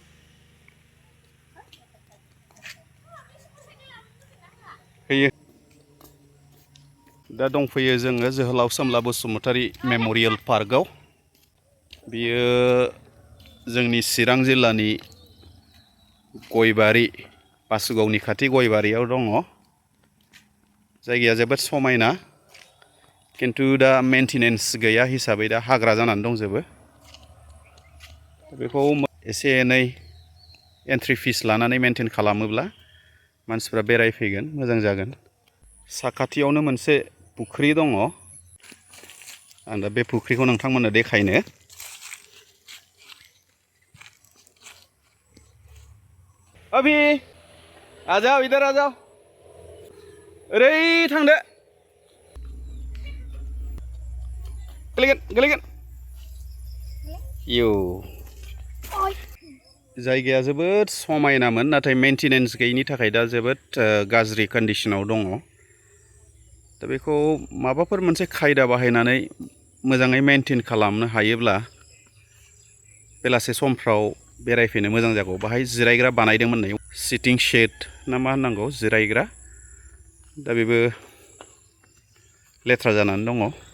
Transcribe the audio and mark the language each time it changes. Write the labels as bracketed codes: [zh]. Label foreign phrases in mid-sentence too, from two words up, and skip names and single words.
[brx] फैयो दा दंफैयो जोङो जोहोलाव सोमला बसुमतारी मेम'रियेल पार्कआव बियो जोंनि चिरां जिल्लानि गयबारि बासुगावनि खाथि गयबारियाव दङ जायगाया जोबोद समायना किन्तु दा मेन्टेनेन्स गैया हिसाबै दा हाग्रा जानानै दंजोबो बेखौ एसे एनै [en] entry fees [brx] लानानै मेन्टेन खालामोब्ला मानसिफ्रा बेरायफैगोन मोजां जागोन साखाथियावनो मोनसे फुख्रि दङ आं दा बे फुख्रिखौ नोंथांमोननो देखायनो [hi] अभि आ जाओ इधर आ जाओ [brx] ओरै थांदो गोलैगोन इउ जायगाया जोबोद समायनामोन नाथाय मेन्टेनेन्स गैयिनि थाखाय दा जोबोद गाज्रि कन्डिशनाव दङ दा बेखौ माबाफोर मोनसे खायदा बाहायनानै मोजाङै मेन्टेन खालामनो हायोब्ला बेलासे समफ्राव बेरायफैनो मोजां जागौ बाहाय जिरायग्रा बानायदोंमोन नै [en] sitting shed [brx] ना मा होननांगौ जिरायग्रा दा बेबो लेथ्रा जानानै दङ